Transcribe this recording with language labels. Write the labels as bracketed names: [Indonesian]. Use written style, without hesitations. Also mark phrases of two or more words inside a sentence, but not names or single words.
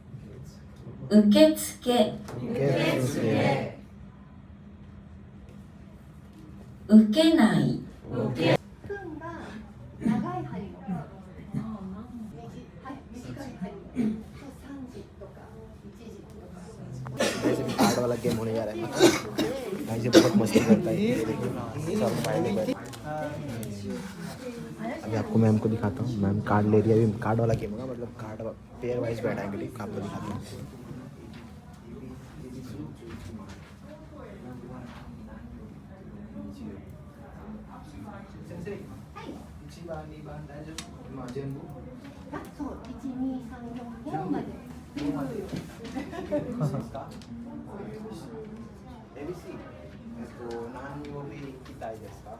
[Japanese] 受付受けないくんが長い針の。はい、短い針の。3時とか1時とか。 [Hindi] वैसे भी कार्ड वाला गेम होने जा रहा है। भाई से बहुत मस्ती करता है, ये देखिए सब फाइल में। अभी आपको मैम को दिखाता हूँ, मैम कार्ड ले रही है। अभी कार्ड वाला गेम होगा, मतलब कार्ड [English] pair wise [Hindi] बैठाएंगे, ठीक। आपको दिखाता हूँ। [Japanese] そう、1、2、3、4、4まで。 ABC 何曜日行きたいですか？